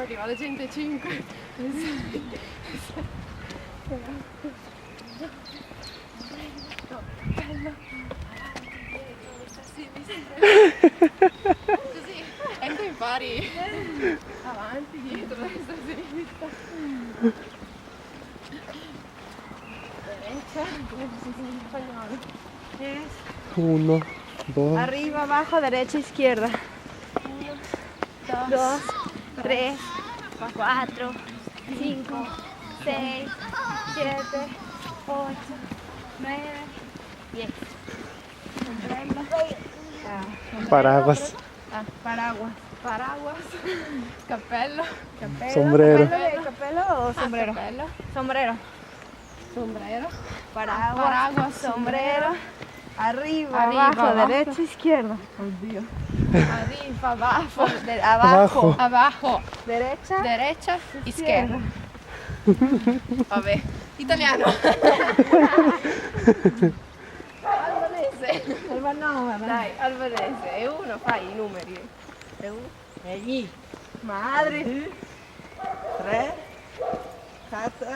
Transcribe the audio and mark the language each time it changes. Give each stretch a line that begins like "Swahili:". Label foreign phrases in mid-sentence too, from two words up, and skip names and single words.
Italian: Arriva la gente 5. E 6. Cappello. Così, e poi impari avanti, dietro, destra, sinistra. Derecha, come si dice in spagnolo?
Spanish: Es 1, 2. arriba, abajo, derecha, izquierda. 2, 3, 4, 5, 6, 7, 8, 9, 10.
Italian: Ombrello.
Spanish: Paraguas, Paraguas. Paraguas.
Italian: Cappello. Cappello.
Spanish: Sombrero. ¿Cappello o sombrero?
Italian: Cappello.
Spanish: Sombrero. Sombrero. Paraguas. Paraguas, Sombrero. Arriba, Arriba, abajo, abajo. derecha, izquierda. Oddio. Arriba, abajo. Abajo. Abajo. Derecha. Derecha. Izquierda.
Italian: Vabbè. Italiano. Albanese. Albanese. Dai, albanese. E uno fai i numeri. E uno.
Spanish: Allí. Madre. 3. Casa.